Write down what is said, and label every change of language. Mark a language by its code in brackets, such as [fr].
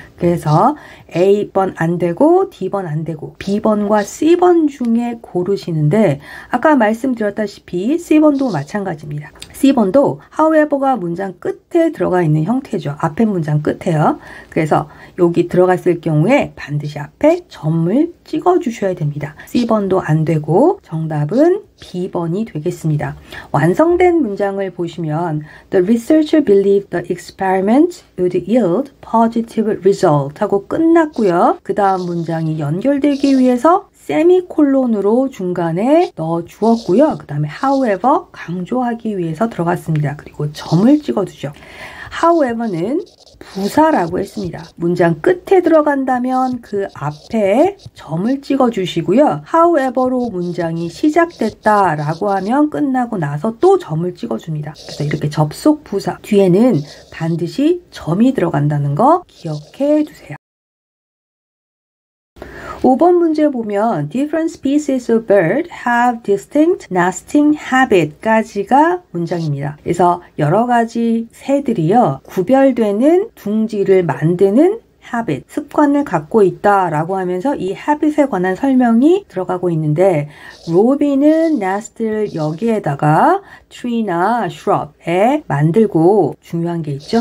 [ko] 그래서 A번 안 되고 D번 안 되고 B번과 C번 중에 고르시는데, 아까 말씀드렸다시피 C번도 마찬가지입니다. C번도 however가 문장 끝에 들어가 있는 형태죠. 앞에 문장 끝에요. 그래서 여기 들어갔을 경우에 반드시 앞에 점을 찍어주셔야 됩니다. C번도 안 되고 정답은 B번이 되겠습니다. 완성된 문장을 보시면 [en] The researcher believed the experiment would yield positive result [ko] 하고 끝났고요. 그 다음 문장이 연결되기 위해서 세미콜론으로 중간에 넣어 주었고요. 그 다음에 however 강조하기 위해서 들어갔습니다. 그리고 점을 찍어두죠. however는 부사라고 했습니다. 문장 끝에 들어간다면 그 앞에 점을 찍어주시고요. however로 문장이 시작됐다라고 하면 끝나고 나서 또 점을 찍어줍니다. 그래서 이렇게 접속 부사 뒤에는 반드시 점이 들어간다는 거 기억해 두세요. 5번 문제 보면 [en] different species of bird have distinct nesting habit [ko] 까지가 문장입니다. 그래서 여러 가지 새들이요, 구별되는 둥지를 만드는 habit, 습관을 갖고 있다라고 하면서 이 habit에 관한 설명이 들어가고 있는데, 로비는 nest를 여기에다가 tree나 shrub에 만들고, 중요한 게 있죠?